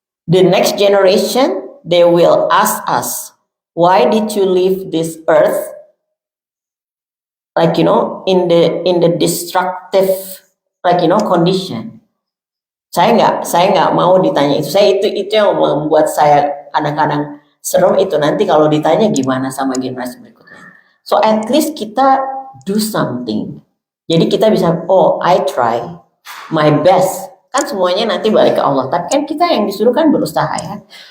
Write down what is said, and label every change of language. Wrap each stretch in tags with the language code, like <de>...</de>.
<en>The next generation, they will ask us, why did you leave this earth in the destructive condition?</en> <id>Saya nggak mau ditanya itu. Itu yang membuat saya kadang-kadang serem itu, nanti kalau ditanya gimana sama generasi berikutnya.</id> <en>So at least kita do something. Jadi kita bisa, I try my best.</en> <id>Kan semuanya nanti balik ke Allah. Tapi kan kita yang disuruh kan berusaha ya.</id>